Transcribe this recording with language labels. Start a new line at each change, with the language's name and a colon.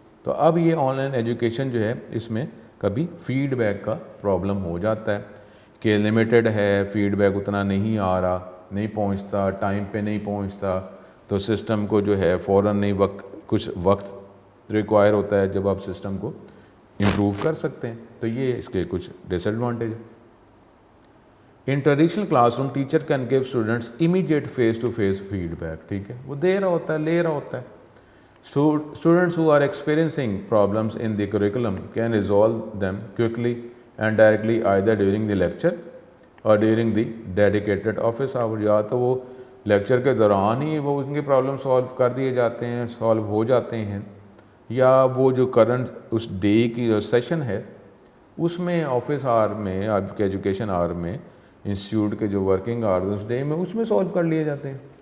Urdu: تو اب یہ آن لائن ایجوکیشن جو ہے اس میں کبھی فیڈ بیک کا پرابلم ہو جاتا ہے کہ لمیٹڈ ہے، فیڈ بیک اتنا نہیں آ رہا، نہیں پہنچتا، ٹائم پہ نہیں پہنچتا، تو سسٹم کو جو ہے فوراً نہیں کچھ وقت ریکوائر ہوتا ہے جب آپ سسٹم کو امپروو کر سکتے ہیں. تو یہ اس کے کچھ ڈس ایڈوانٹیج ہیں.
English: In traditional classroom teacher can give students immediate face to face feedback.
Urdu: ٹھیک ہے، وہ دے رہا ہوتا ہے، لے رہا ہوتا ہے.
English: Students who are experiencing problems in the curriculum can resolve them quickly and directly either during the lecture or during the dedicated office hour.
Urdu: یا تو وہ لیکچر کے دوران ہی وہ ان کے پرابلم سالو کر دیے جاتے ہیں، سالو ہو جاتے ہیں، یا وہ جو کرنٹ اس ڈے کی جو سیشن ہے اس میں آفس آور میں، آپ کے ایجوکیشن آور میں، انسٹیٹیوٹ کے جو ورکنگ آور اس ڈے میں اس میں سالو کر لیے جاتے ہیں.